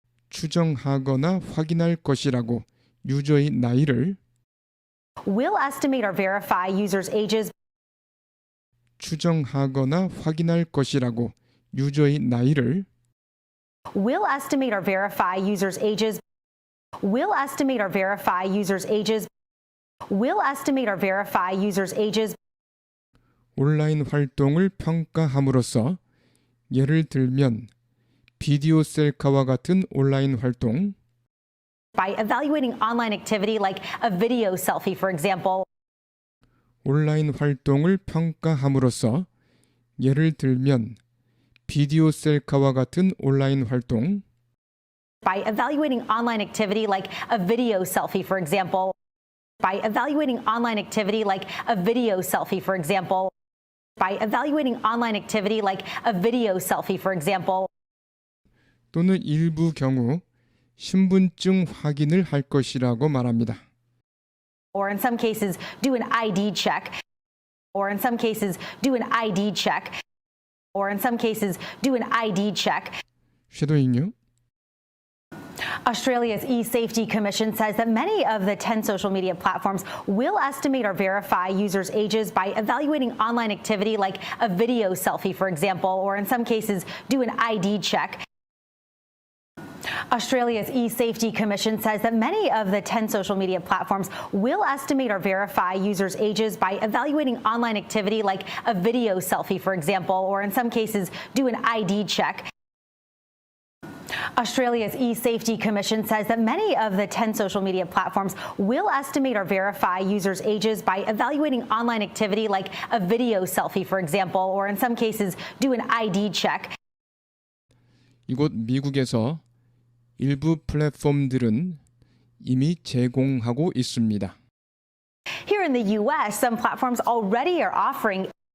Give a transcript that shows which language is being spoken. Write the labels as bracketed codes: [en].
[ko] 추정하거나 확인할 것이라고 유저의 나이를 [en] Will estimate or verify users' ages. [ko] 추정하거나 확인할 것이라고 유저의 나이를 [en] Will estimate or verify users' ages. Will estimate or verify users' ages. Will estimate or verify users' ages. [ko] 온라인 활동을 평가함으로써 예를 들면 비디오 셀카와 같은 온라인 활동, [en] By evaluating online activity like a video selfie, for example. [ko] 온라인 활동을 평가함으로써 예를 들면 비디오 셀카와 같은 온라인 활동, [en] By evaluating online activity like a video selfie, for example. By evaluating online activity like a video selfie, for example. By evaluating online activity like a video selfie, for example. [ko] 또는 일부 경우 신분증 확인을 할 것이라고 말합니다. [en] Or in some cases, do an ID check. Or in some cases, do an ID check. Or in some cases, do an ID check. [ko] 쉐도잉요. [en] Australia's eSafety Commission says that many of the 10 social media platforms will estimate or verify users' ages by evaluating online activity like a video selfie, for example, or in some cases, do an ID check. Australia's eSafety Commission says that many of the 10 social media platforms will estimate or verify users' ages by evaluating online activity like a video selfie, for example, or in some cases, do an ID check. Australia's eSafety Commission says that many of the 10 social media platforms will estimate or verify users' ages by evaluating online activity like a video selfie, for example, or in some cases, do an ID check. [ko] 이곳 미국에서 일부 플랫폼들은 이미 제공하고 있습니다. [en] Here in the US, some platforms already are offering